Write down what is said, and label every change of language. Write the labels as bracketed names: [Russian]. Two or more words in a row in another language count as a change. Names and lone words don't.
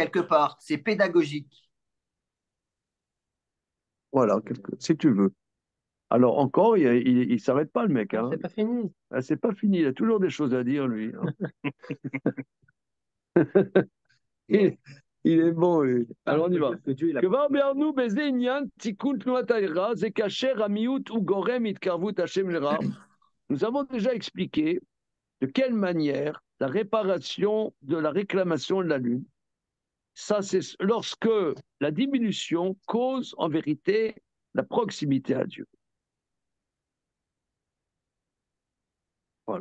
[French] quelque part. C'est pédagogique. Voilà, si tu veux. Alors encore, il s'arrête pas le mec. Non, Hein. c'est pas fini. Ah, c'est pas fini, il a toujours des choses à dire, lui. Hein. Il, il est bon, lui. Alors on y va. [Hebrew] כבר ביארנו בזה עניין תיקון תנועת הערה, זה כאשר המיעוט הוא גורם התקרבות השם לרע. [French] Nous avons déjà expliqué de quelle manière la réparation de la réclamation de la lune, ça c'est lorsque la diminution cause en vérité la proximité à Dieu. Voilà.